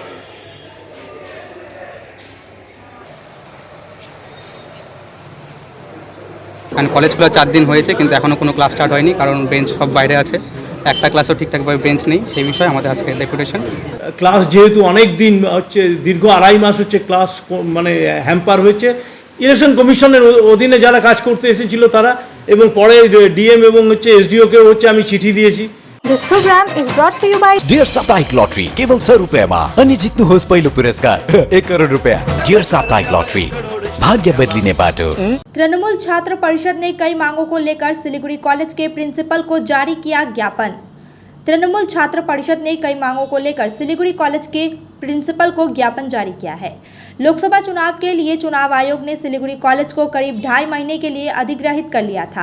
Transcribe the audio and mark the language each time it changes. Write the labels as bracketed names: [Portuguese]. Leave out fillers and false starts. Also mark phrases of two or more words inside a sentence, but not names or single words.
[Bangla] কলেজগুলো 4 দিন হয়েছে কিন্তু এখনও কোনো ক্লাস স্টার্ট হয়নি, কারণ বেঞ্চ সব বাইরে আছে, একটা ক্লাসও ঠিকঠাকভাবে বেঞ্চ নেই। সেই বিষয়ে আমাদের আজকে ডেপুটেশন। ক্লাস যেহেতু অনেক দিন হচ্ছে, দীর্ঘ 2.5 মাস হচ্ছে ক্লাস মানে হ্যাম্পার হয়েছে। ইলেকশন কমিশনের অধীনে যারা কাজ করতে এসেছিল তারা, এবং পরে ডিএম এবং হচ্ছে এসডিওকেও হচ্ছে আমি চিঠি दिएছি। [English] This program is brought to you by [Nepali] डियर साप्ताहिक लॉटरी केवल 100 रुपयामा अनि जित्नुहोस् पहिलो पुरस्कार 1 करोड रुपया। डियर साप्ताहिक लॉटरी, भाग्य बदलिने बाटो। [Hindi] तृणमूल छात्र परिषद ने कई मांगों को लेकर सिलीगुड़ी कॉलेज के प्रिंसिपल को जारी किया ज्ञापन। तृणमूल छात्र परिषद ने कई मांगों को लेकर सिलीगुड़ी कॉलेज के प्रिंसिपल को ज्ञापन जारी किया है। लोकसभा चुनाव के लिए चुनाव आयोग ने सिलीगुड़ी कॉलेज को करीब 2.5 महीने के लिए अधिग्रहित कर लिया था।